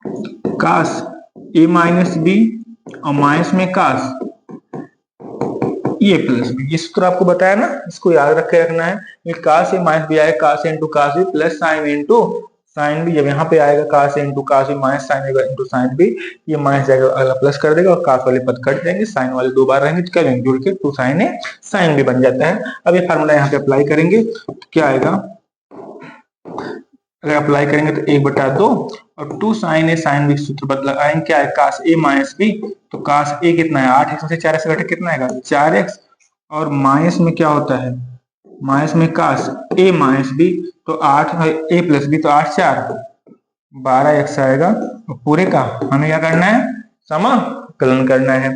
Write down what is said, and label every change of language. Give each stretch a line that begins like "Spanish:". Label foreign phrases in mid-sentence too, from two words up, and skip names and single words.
Hindi: कास a माइनस b, और माइनस में कास ये प्लस बी, ये सूत्र आपको बताया ना, इसको याद रख के रखना है। ये cos a माइनस बी आएगा cos a इंटू cos b प्लस sin इंटू साइन बी। जब यहाँ पे आएगा cos a इंटू cos b माइनस sin a इंटू साइन बी, ये माइनस जाएगा अगला प्लस कर देगा और cos वाले पद कट जाएंगे, साइन वाले दो बार रहेंगे तो क्या जुड़ के 2 sin a sin b बन जाता है। अब ये फार्मूला यहाँ पे अप्लाई करेंगे तो क्या आएगा, अगर अप्लाई करेंगे तो 1/2 और 2 sin a sin b सूत्र बदला आएंगे, क्या है cos a माइनस b, तो cos a कितना है 8x में से 4x घटे कितना आएगा 4x, और माइनस में क्या होता है, माइनस में cos a माइनस b, तो 8 a प्लस b, तो 8 4 12x आएगा। और पूरे का हमें क्या करना है, समाकलन करना है।